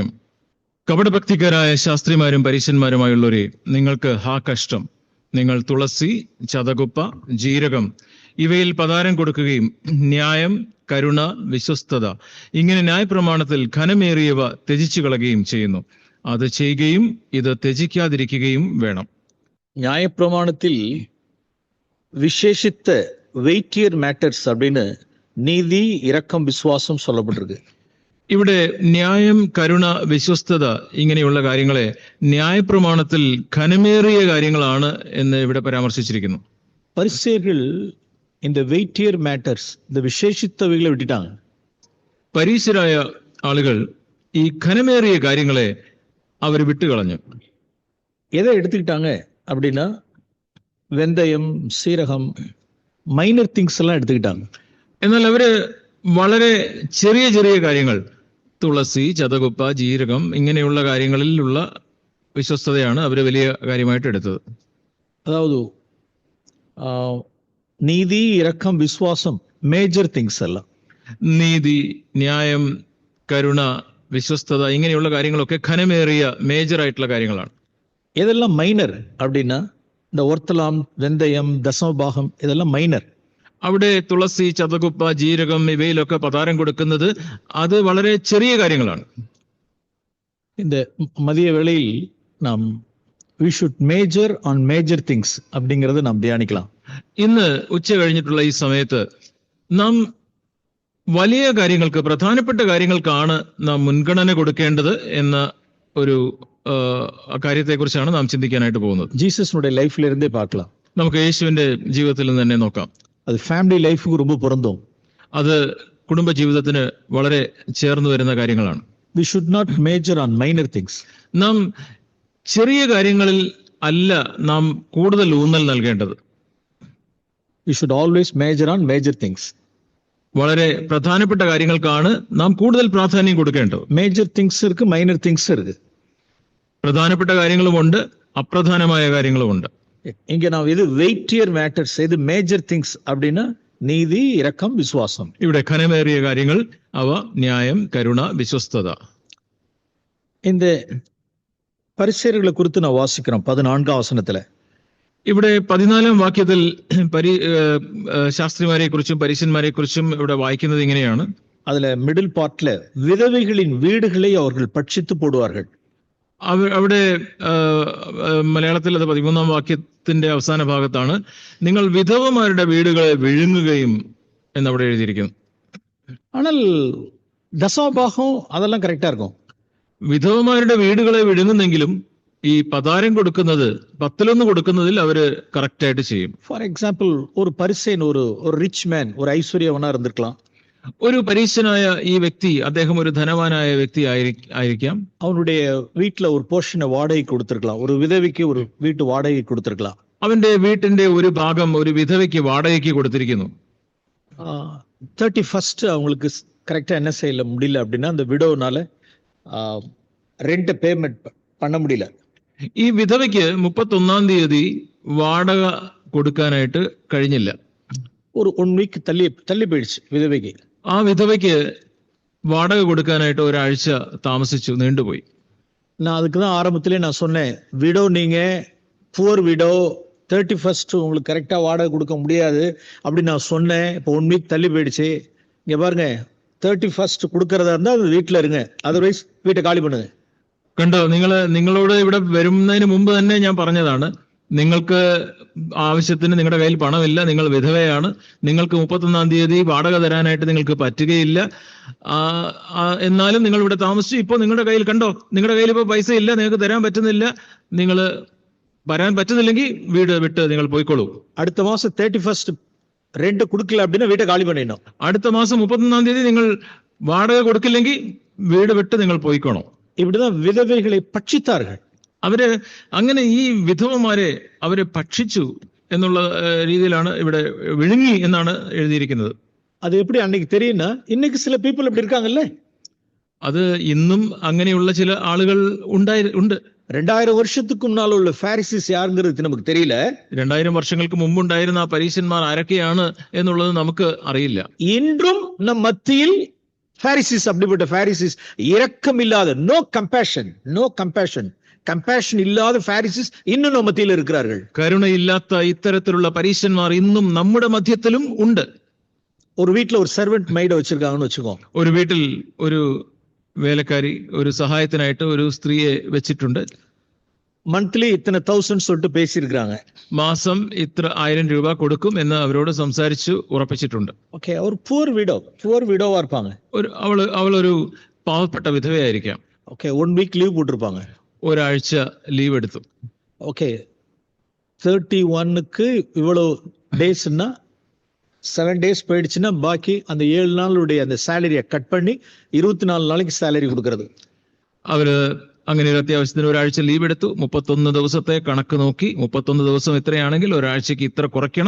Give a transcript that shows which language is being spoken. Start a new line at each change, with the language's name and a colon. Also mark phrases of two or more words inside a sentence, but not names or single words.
Malayalam: കപടഭക്തിക്കാരായ ശാസ്ത്രിമാരും പരീശന്മാരുമായുള്ളവരെ, നിങ്ങൾക്ക് ഹാ കഷ്ടം! നിങ്ങൾ തുളസി, ചതകുപ്പ, ജീരകം ഇവയിൽ പതാരം കൊടുക്കുകയും ന്യായം, കരുണ, വിശ്വസ്തത ഇങ്ങനെ ന്യായപ്രമാണത്തിൽ ഘനമേറിയവ ത്യജിച്ചു കളയുകയും ചെയ്യുന്നു. അത് ചെയ്യുകയും ഇത് ത്യജിക്കാതിരിക്കുകയും വേണം.
Tamil: நியாயப்பிரமாணத்தில் விசேஷித்த
English: weightier matters
Tamil: அப்படின்னு நீதி, இரக்கம், விசுவாசம் சொல்லப்பட்டிருக்கு.
Malayalam: ഇവിടെ ന്യായം, കരുണ, വിശ്വസ്തത ഇങ്ങനെയുള്ള കാര്യങ്ങളെ ന്യായപ്രമാണത്തിൽ ഘനമേറിയ കാര്യങ്ങളാണ് എന്ന് ഇവിടെ പരാമർശിച്ചിരിക്കുന്നു.
Tamil: பரிசேயர்கள் இந்த
English: weightier matters,
Tamil: இந்த விசேஷித்தவைகளை விட்டுட்டாங்க.
Malayalam: പരീശരായ ആളുകൾ ഈ ഘനമേറിയ കാര്യങ്ങളെ അവർ വിട്ടുകളഞ്ഞു.
Tamil: எதை எடுத்துக்கிட்டாங்க அப்படின்னா வெந்தயம், சீரகம்,
English: minor things
Tamil: எல்லாம் எடுத்துக்கிட்டாங்க.
Malayalam: എന്നാൽ അവര് വളരെ ചെറിയ ചെറിയ കാര്യങ്ങൾ, തുളസി, ചതകുപ്പ, ജീരകം ഇങ്ങനെയുള്ള കാര്യങ്ങളിലുള്ള വിശ്വസ്തതയാണ് അവര് വലിയ കാര്യമായിട്ട് എടുത്തത്.
Tamil: அதாவது நீதி, இரக்கம், விசுவாசம்
English: major things
Tamil: எல்லாம்.
Malayalam: നീതി, ന്യായം, കരുണ, വിശ്വസ്തത ഇങ്ങനെയുള്ള കാര്യങ്ങളൊക്കെ ഘനമേറിയ മേജർ ആയിട്ടുള്ള കാര്യങ്ങളാണ്.
Tamil: இதெல்லாம் மைனர் அப்படின்னா இந்த ஒர்த்தலாம், வெந்தயம், தசமபாகம் இதெல்லாம் மைனர்.
Malayalam: അവിടെ തുളസി, ചതകുപ്പ, ജീരകം ഇവയിലൊക്കെ പതാരം കൊടുക്കുന്നത് അത് വളരെ ചെറിയ കാര്യങ്ങളാണ്.
Tamil: இந்த மதிய வேளையில் நாம்
English: we should major on major things
Tamil: அப்படிங்கறத நாம் தியானிக்கலாம்.
Malayalam: ഇന്ന് ഉച്ച കഴിഞ്ഞിട്ടുള്ള ഈ സമയത്ത് നാം വലിയ കാര്യങ്ങൾക്ക്, പ്രധാനപ്പെട്ട കാര്യങ്ങൾക്കാണ് നാം മുൻഗണന കൊടുക്കേണ്ടത് എന്ന ഒരു കാര്യത്തെക്കുറിച്ചാണ് നാം ചിന്തിക്കാനായിട്ട് പോകുന്നത്.
Tamil: ஜீசஸ்னுடைய லைஃப்ல இருந்தே பார்க்கலாம்.
Malayalam: നമുക്ക് യേശുവിന്റെ ജീവിതത്തിൽ നിന്ന് തന്നെ നോക്കാം.
Tamil: அது
English: family life
Tamil: ரொம்ப பொருந்தும்.
Malayalam: അത് കുടുംബ ജീവിതത്തിന് വളരെ ചേർന്ന് വരുന്ന കാര്യങ്ങളാണ്.
English: we should not major on minor things.
Malayalam: നാം ചെറിയ കാര്യങ്ങളിൽ അല്ല നാം കൂടുതൽ ഊന്നൽ നൽകേണ്ടത്.
English: we should always major on major things.
Malayalam: വളരെ പ്രധാനപ്പെട്ട കാര്യങ്ങൾക്കാണ് നാം കൂടുതൽ പ്രാധാന്യം കൊടുക്കേണ്ടത്.
English: major things ഇருக்கு, minor things ഇருக்கு.
Malayalam: പ്രധാനപ്പെട്ട കാര്യങ്ങളുമുണ്ട്, അപ്രധാനമായ കാര്യങ്ങളുമുണ്ട്.
Tamil: இங்க நாம் இது
English: weightier matters,
Tamil: இது
English: major things
Tamil: அப்படின்னா நீதி, இரக்கம், விசுவாசம்.
Malayalam: ഇവിടെ ഘനമേറിയ കാര്യങ്ങൾ അവ ന്യായം, കരുണ, വിശ്വസ്തത.
Tamil: இந்த பரிசேயர்களை குறித்து நான் வாசிக்கிறோம் 14ஆம் வசனத்துல.
Malayalam: ഇവിടെ 14-ാം വാക്യത്തിൽ ശാസ്ത്രിമാരെ കുറിച്ചും പരീശന്മാരെ കുറിച്ചും ഇവിടെ വായിക്കുന്നത് ഇങ്ങനെയാണ്.
Tamil: அதுல
English: middle part
Tamil: விதவைகளின் வீடுகளை அவர்கள் பட்சித்து போடுவார்கள்.
Malayalam: അവിടെ മലയാളത്തിൽ അത് 13-ാം വാക്യത്തിന്റെ അവസാന ഭാഗത്താണ്, നിങ്ങൾ വിധവമാരുടെ വീടുകളെ വിഴുങ്ങുകയും എന്നവിടെ എഴുതിയിരിക്കുന്നു.
Tamil: ஆனால் தசமபாகம் அதெல்லாம் கரெக்டா இருக்கும்.
Malayalam: വിധവമാരുടെ വീടുകളെ വിഴുങ്ങുന്നെങ്കിലും ഈ പതാരം കൊടുക്കുന്നത്, 10 കൊടുക്കുന്നതിൽ അവര് കറക്റ്റ് ആയിട്ട് ചെയ്യും.
English: for example
Tamil: ஒரு பரிசேயன், ஒரு
English: rich man,
Tamil: ஒரு ஐஸ்வர்யவனா இருந்திருக்கலாம்.
Malayalam: ഒരു പരീശനായ ഈ വ്യക്തി, അദ്ദേഹം ഒരു ധനവാനായ വ്യക്തി ആയിരിക്കാം.
Tamil: அவனுடைய வீட்டுல ஒரு போர்ஷனை வாடகை கொடுத்திருக்கலாம். ஒரு விதவைக்கு ஒரு வீட்டு வாடகை கொடுத்திருக்கலாம்.
Malayalam: അവന്റെ വീട്ടിന്റെ ഒരു ഭാഗം ഒരു വിധവയ്ക്ക് വാടകയ്ക്ക് കൊടുത്തിരിക്കുന്നു.
Tamil: 31st அவங்களுக்கு கரெக்டா என்ன செய்யல முடியல அப்படின்னா அந்த விடோனால
English: rent payment
Tamil: பண்ண முடியல.
Malayalam: ഈ വിധവയ്ക്ക് 31-ാം തീയതി വാടക കൊടുക്കാനായിട്ട് കഴിഞ്ഞില്ല.
Tamil: ஒரு 1 வீக் தள்ளி போயிடுச்சு விதவைக்கு.
Malayalam: ആ വിധവയ്ക്ക് വാടക കൊടുക്കാനായിട്ട് ഒരാഴ്ച താമസിച്ചു, നീണ്ടുപോയി.
Tamil: நான் அதுக்குதான் ஆரம்பத்திலே நான் சொன்னேன், விடோ நீங்க
English: poor widow
Tamil: 31st உங்களுக்கு கரெக்டா வாடகை கொடுக்க முடியாது அப்படின்னு நான் சொன்னேன். இப்போ 1 வீக் தள்ளி போயிடுச்சு. இங்க பாருங்க, 31st கொடுக்கறதா இருந்தா அது வீட்டுல இருங்க, அதர்வைஸ் வீட்டை காலி பண்ணுங்க.
Malayalam: കണ്ടോ, നിങ്ങളോട് ഇവിടെ വരുന്നതിന് മുമ്പ് തന്നെ ഞാൻ പറഞ്ഞതാണ്, നിങ്ങൾക്ക് ആവശ്യത്തിന് നിങ്ങളുടെ കയ്യിൽ പണമില്ല, നിങ്ങൾ വിധവയാണ്, നിങ്ങൾക്ക് 31-ാം തീയതി വാടക തരാനായിട്ട് നിങ്ങൾക്ക് പറ്റുകയില്ല, എന്നാലും നിങ്ങൾ ഇവിടെ താമസിച്ചു. ഇപ്പോൾ നിങ്ങളുടെ കയ്യിൽ കണ്ടോ, നിങ്ങളുടെ കയ്യിൽ ഇപ്പോൾ പൈസ ഇല്ല, നിങ്ങൾക്ക് തരാൻ പറ്റുന്നില്ല, നിങ്ങൾ വരാൻ പറ്റുന്നില്ലെങ്കിൽ വീട് വിട്ട് നിങ്ങൾ പോയിക്കോളൂ. അടുത്ത മാസം
Tamil: 31st ரெண்ட் கொடுக்கல அப்படின்னா வீட்டை காலி பண்ணிடணும்.
Malayalam: അടുത്ത മാസം 31-ാം തീയതി നിങ്ങൾ വാടക കൊടുക്കില്ലെങ്കിൽ വീട് വിട്ട് നിങ്ങൾ പോയിക്കോണം.
Tamil: இப்படிதான் விதவைகளை பட்சித்தார்கள்.
Malayalam: അവര് അങ്ങനെ ഈ വിധവമാരെ അവരെ ഭക്ഷിച്ചു എന്നുള്ള രീതിയിലാണ് ഇവിടെ വിഴുങ്ങി എന്നാണ് എഴുതിയിരിക്കുന്നത്.
Tamil: அது எப்படி அன்னைக்கு தெரியும்னா, இன்னைக்கு சில பீப்புள் இப்படி இருக்காங்கல்ல.
Malayalam: അത് ഇന്നും അങ്ങനെയുള്ള ചില ആളുകൾ ഉണ്ട്.
Tamil: 2000 வருஷத்துக்கு முன்னால உள்ள பாரிசிஸ் யாருங்கிறது நமக்கு தெரியல.
Malayalam: 2000 വർഷങ്ങൾക്ക് മുമ്പുണ്ടായിരുന്ന ആ പരീശന്മാർ ആരൊക്കെയാണ് എന്നുള്ളത് നമുക്ക് അറിയില്ല.
Tamil: இன்றும் நம் மத்தியில் பாரிசிஸ், அப்படிப்பட்ட பாரிசிஸ், இரக்கம் இல்லாத,
English: no compassion
Tamil: இல்லாத பாரிசிஸ் இன்னும் நம்ம மத்தியில் இருக்கிறார்கள்.
Malayalam: കരുണയില്ലാത്ത ഇത്തരത്തിലുള്ള പരീശന്മാർ ഇന്നും നമ്മുടെ മധ്യത്തിലും ഉണ്ട്.
Tamil: ஒரு வீட்டுல ஒரு
English: servant maid
Tamil: வச்சிருக்காங்கன்னு வச்சுக்கோ.
Malayalam: ഒരു വീട്ടിൽ ഒരു വേലക്കാരി, ഒരു സഹായത്തിനായിട്ട് ഒരു സ്ത്രീയെ വെച്ചിട്ടുണ്ട്.
Tamil: மந்த்லி இத்தனை 1000 சொல்லிட்டு பேசியிருக்கிறாங்க.
Malayalam: മാസം ഇത്ര 1000 രൂപ കൊടുക്കും എന്ന് അവരോട് സംസാരിച്ചു ഉറപ്പിച്ചിട്ടുണ്ട്.
Tamil: ஓகே, ஒரு
English: poor widow
Tamil: இருப்பாங்க.
Malayalam: അവളൊരു പാവപ്പെട്ട വിധവയായിരിക്കാം.
Tamil: ஓகே, 1
English: week leave
Tamil: போட்டிருப்பாங்க.
Malayalam: ഒരാഴ്ച ലീവ് എടുത്തു.
Tamil: ஓகே, 31க்கு இவ்வளவு டேஸ்னா 7 days போயிடுச்சுன்னா பாக்கி அந்த 7 நாளுடைய அந்த சேலரியை கட் பண்ணி 24 நாளைக்கு சேலரி கொடுக்கறது.
Malayalam: അവര് അങ്ങനെ ഒരു അത്യാവശ്യത്തിന് ഒരാഴ്ച ലീവ് എടുത്തു. 31 ദിവസത്തെ കണക്ക് നോക്കി, 31 ദിവസം ഇത്രയാണെങ്കിൽ ഒരാഴ്ചക്ക് ഇത്ര കുറയ്ക്കണം.